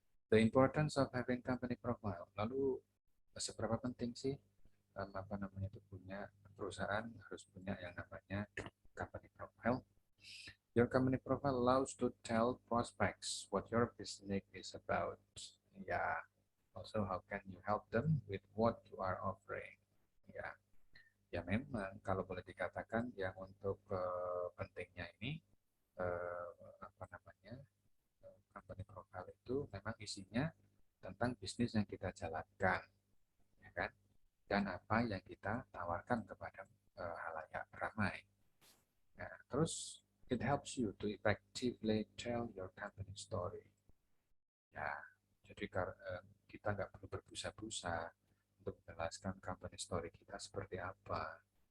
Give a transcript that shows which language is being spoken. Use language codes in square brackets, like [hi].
[en] The importance of having company profile. [id] Lalu seberapa penting sih apa namanya itu punya perusahaan harus punya yang namanya company profile? [en] Your company profile allows to tell prospects what your business is about. Ya, also how can you help them with what you are offering. [id] Ya, ya memang kalau boleh dikatakan yang untuk pentingnya ini apa namanya company profile itu memang isinya tentang bisnis yang kita jalankan, ya kan? Dan apa yang kita tawarkan kepada halayak ramai. Nah, terus [en] it helps you to effectively tell your company story. [id] Ya, jadi kita nggak perlu berbusa-busa untuk menjelaskan company story kita seperti apa.